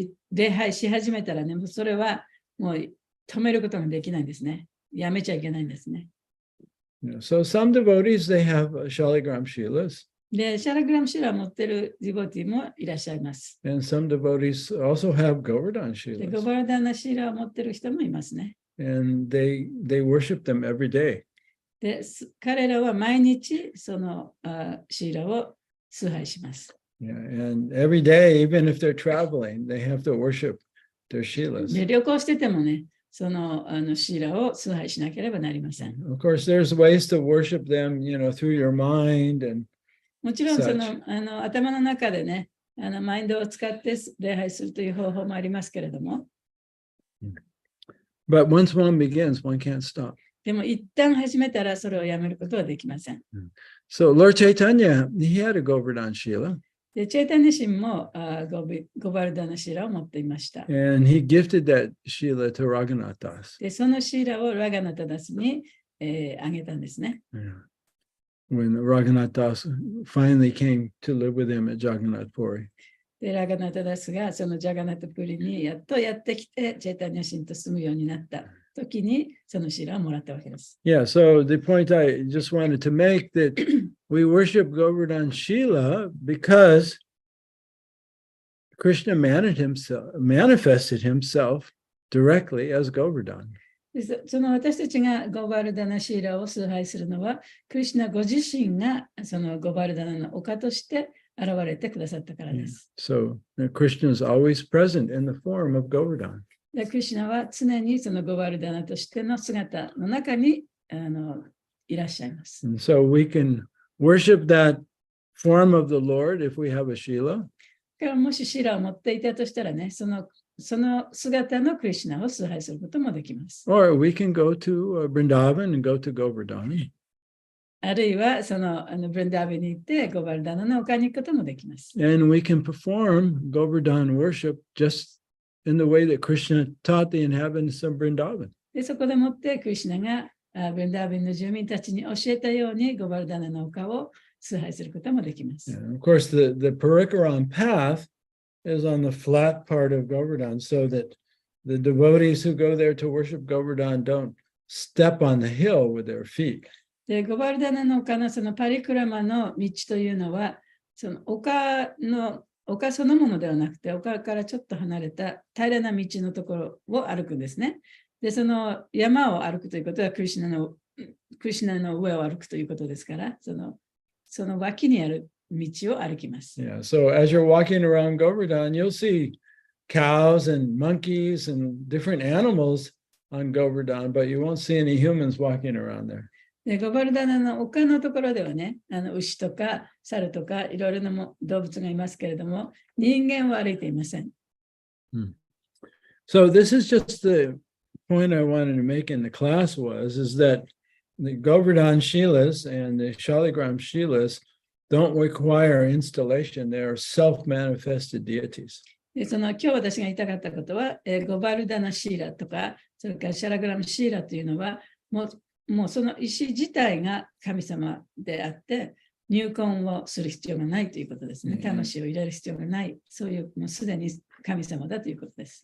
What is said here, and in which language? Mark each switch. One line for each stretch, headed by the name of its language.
Japanese: 礼拝し始めたらね、それはもう止めることができないんですね。やめちゃいけないんですね。
English: Yeah, so some devotees, they have Shaligram Shilas.
Japanese: で、シャラグラムシーラを持っているディボティもいらっしゃいます。
English: And some devotees also have Govardhan
Japanese: で、ゴ
English: Shilas.
Japanese: バルダナシーラを持っている人もいますね。
English: And they worship them every day.
Japanese: で、彼らは毎日そのシーラを崇拝します。
English: Yeah, and every day, even if they're traveling, they have to worship their Shilas.
Japanese: で、旅行しててもね、そのシーラを崇拝しなければなりません。
English: Of course, there's ways to worship them, through your mind and
Japanese: もちろんその頭の中でね、マインドを使って礼拝するという方法もありますけれども。
English: But once one begins, one can't stop.
Japanese: でも一旦始めたらそれをやめることはできません。
English: So Lord Chaitanya, he had a Govardhan Shila.
Japanese: で、チェイタニシンもゴバルダナシーラを持っていました。
English: And he gifted that Shila to Raghunatha.
Japanese: で、そのシーラをラガナタダスに、あげたんですね。
English: Yeah. When Raghunatha finally came to live with him at Jagannath Puri.
Japanese: で、ラガナタダスがそのジャガナタプリにやっとやってきて、チェイタニシンと住むようになった時に、そのシーラをもらったわけです。
English: Yeah, so the point I just wanted to make that we worship Govardhan Shila because Krishna manifested himself directly as Govardhan.
Japanese: その私たちがゴバルダナシーラを崇拝するのは、クリシュナご自身がそのゴバルダナの丘として現れてくださったからです。
English: So Krishna is always present in the form of Govardhan.
Japanese: クリシュナは常にそのゴバルダナとしての姿の中にいらっしゃいます。
English: And so we can worship that form of the Lord if we have a Shila.
Japanese: もしシーラを持っていたとしたらね、その姿のクリシュナを崇拝することもできます。
English: Or we can go to Vrindavan and go to Govardhan.
Japanese: あるいはブリンダービに行ってゴバルダナの丘に行くこともできます。
English: And we can perform Govardhan worship just in the way that Krishna taught the inhabitants of Vrindavan.
Japanese: でそこでもってクリシュナがブリンダービンの住民たちに教えたようにゴバルダナの丘を崇拝することもできます。
English: And of course, the Parikaram path is on the flat part of Govardhan, so that the devotees who go there to worship Govardhan don't step on the hill with their feet.
Japanese: でゴバルダナの丘のそのパリクラマの道というのは、その丘そのものではなくて、丘からちょっと離れた平らな道のところを歩くんですね。で、その山を歩くということはクリシュナの上を歩くということですから、その脇にある道を歩きます。
English: Yeah, so as you're walking around Govardhan, you'll see cows and monkeys and different animals on Govardhan, but you won't see any humans walking around there.
Japanese: でゴバルダナの丘のところではね、牛とか猿とかいろいろな動物がいますけれども、人間は歩いていません。
English: So this is just the point I wanted to make in the class is that the Govardhan Shilas and the Shaligram Shilas don't require installation. They are self-manifested deities.
Japanese: で今日私が言いたかったことは、ゴバルダナシーラとか、それからシャラグラムシーラというのは、もうその石自体が神様であって、入魂をする必要がないということですね。魂を入れる必要がない。そういう、もうすでに神様だということです。